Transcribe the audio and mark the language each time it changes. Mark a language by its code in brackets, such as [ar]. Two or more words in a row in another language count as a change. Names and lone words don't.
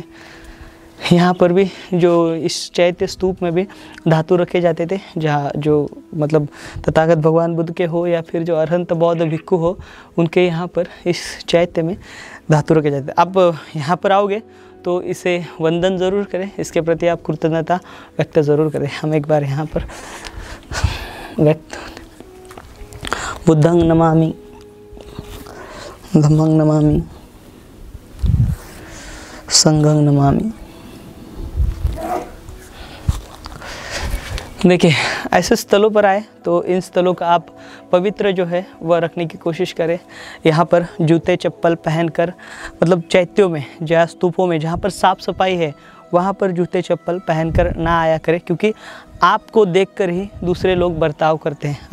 [hi] यहाँ पर भी जो इस चैत्य स्तूप में भी धातु रखे जाते थे जहाँ जो मतलब तथागत भगवान बुद्ध के हो या फिर जो अरहंत बौद्ध भिक्खु हो उनके यहाँ पर इस चैत्य में धातु रखे जाते थे। आप यहाँ पर आओगे तो इसे वंदन ज़रूर करें, इसके प्रति आप कृतज्ञता व्यक्त ज़रूर करें। हम एक बार यहाँ पर व्यक्त [pi] बुद्धं नमामि, धम्मं नमामि, संघं नमामि। [hi] देखिए ऐसे स्थलों पर आए तो इन स्थलों का आप पवित्र जो है वह रखने की कोशिश करें। यहाँ पर जूते चप्पल पहनकर मतलब चैत्यों में जहाँ स्तूपों में जहाँ पर साफ़ सफाई है वहाँ पर जूते चप्पल पहनकर ना आया करें, क्योंकि आपको देखकर ही दूसरे लोग बर्ताव करते हैं।